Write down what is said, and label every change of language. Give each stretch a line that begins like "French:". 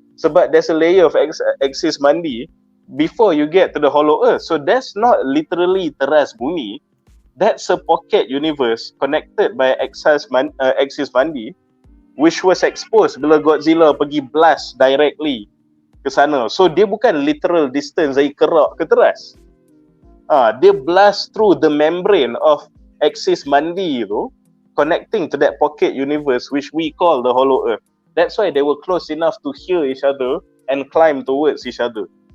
Malay: Sebab
English: there's a layer of axis mandi before you get to the hollow earth. So that's not literally
Malay: teras bumi.
English: That's a pocket universe connected by axis mandi, which was exposed
Malay: bila
English: Godzilla
Malay: pergi
English: blast directly
Malay: ke sana. So dia bukan
English: literal distance
Malay: dari kerak ke teras. Dia
English: blast through the membrane of axis mandi
Malay: tu,
English: connecting to that pocket universe which we call the hollow earth. That's why they were close enough to hear each other and climb towards each other.